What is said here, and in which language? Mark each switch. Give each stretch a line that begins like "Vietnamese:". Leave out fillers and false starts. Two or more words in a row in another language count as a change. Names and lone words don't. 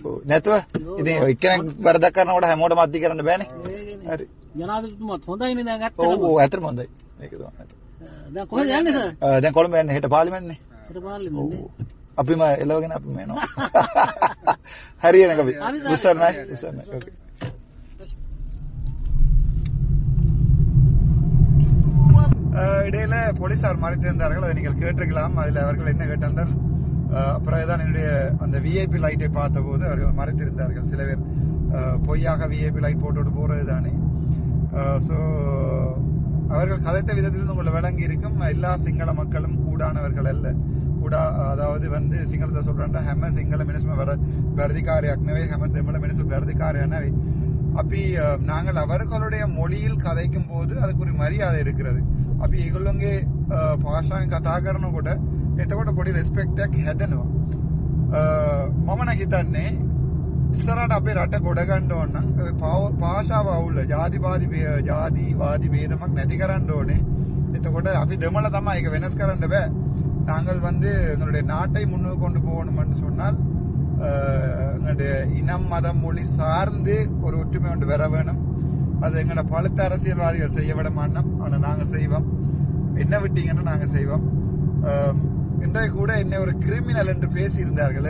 Sinhala: ඔව් නැතුව ඉතින් එක්කෙනෙක් වරදක් කරනකොට හැමෝටම අද්දි කරන්න බෑනේ. හරි. ජනාධිපතිතුමාත් හොඳයිනේ දැන් ඇත්තටම. ඔව් ඇත්තටම හොඳයි. ඒක තමයි. දැන් කොහෙද යන්නේ සර්? දැන් කොළඹ යන්නේ. හෙට පාර්ලිමේන්තුනේ. හෙට පාර්ලිමේන්තුනේ. අපිම එලවගෙන අපිම එනවා. හරියනේ කවි. උස්සන්නයි. ඕකේ.
Tamil: இடையில போலீசார் மறைத்திருந்தார்கள். அதை நீங்கள் கேட்டிருக்கலாம். அதில் அவர்கள் என்ன கேட்டார்கள், அப்புறம் என்னுடைய அந்த விஐபி லைட்டை பார்த்த போது அவர்கள் மறைத்திருந்தார்கள். சில பேர் பொய்யாக விஐபி லைட் போட்டு போறது தானே. ஸோ அவர்கள் கதைத்த விதத்தில் உங்களை விளங்கி இருக்கும். எல்லா சிங்கள மக்களும் கூடானவர்கள் அல்ல. அதாவது சிங்களத்தை சொல்றாங்க
Sinhala: හැම සිංහල මිනිස්සුම වැරදිකාරයක් නෙවෙයි, හැම දෙමළ මිනිස්සු වැරදිකාරයක් නෙවෙයි.
Tamil: අපි நாங்கள் அவர்களுடைய மொழியில் கதைக்கும் போது அதுக்கு ஒரு மரியாதை இருக்கிறது.
Sinhala: අපි ඒගොල්ලෝගේ භාෂාවෙන් කතා කරනකොට එතකොට පොඩි රෙස්පෙක්ට් එකක් හැදෙනවා. මම නම් හිතන්නේ ඉස්සරහට අපේ රට ගොඩ ගන්න ඕන නම් භාෂාව අවුල ජාතිවාදී ભેදමක් නැති කරන්න ඕනේ. එතකොට අපි දෙමළ තමයි ඒක වෙනස් කරන්න බෑ.
Tamil: நாங்கள் எங்களுடைய நாட்டை முன்னுக்கு கொண்டு போகணும்னு சொன்னால் எங்களுடைய இனம் மதம் மொழி சார்ந்து ஒரு ஒற்றுமை ஒன்று வர வேணும். அது எங்களோட பழுத்த அரசியல்வாதிகள் செய்ய விட மாட்டோம். ஆனால் நாங்கள் செய்வோம். என்ன விட்டீங்கன்னா நாங்கள் செய்வோம். இன்றைய கூட என்ன ஒரு கிரிமினல் என்று பேசி இருந்தார்கள்.